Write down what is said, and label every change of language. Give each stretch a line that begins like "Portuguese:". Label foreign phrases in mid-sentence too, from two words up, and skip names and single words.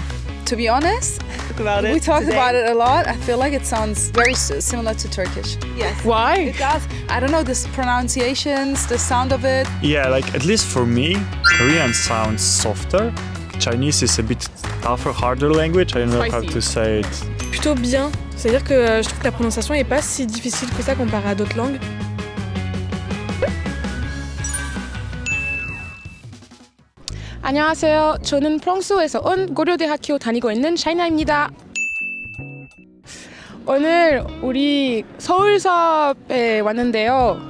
English: To be honest, we talk about it a lot. I feel like it sounds very similar to Turkish. Yes. Why? It does. I don't know, the pronunciations, the sound of it. Yeah, like at least for me, Korean sounds softer. Chinese is a bit tougher, harder language. I don't know how to say it.
French: Plutôt bien. C'est-à-dire que je trouve que la prononciation n'est pas si difficile que ça comparé à d'autres langues.
Korean: 안녕하세요. 저는 프랑스에서 온 고려대학교 다니고 있는 샤이나입니다. 오늘 우리 서울숲에 왔는데요.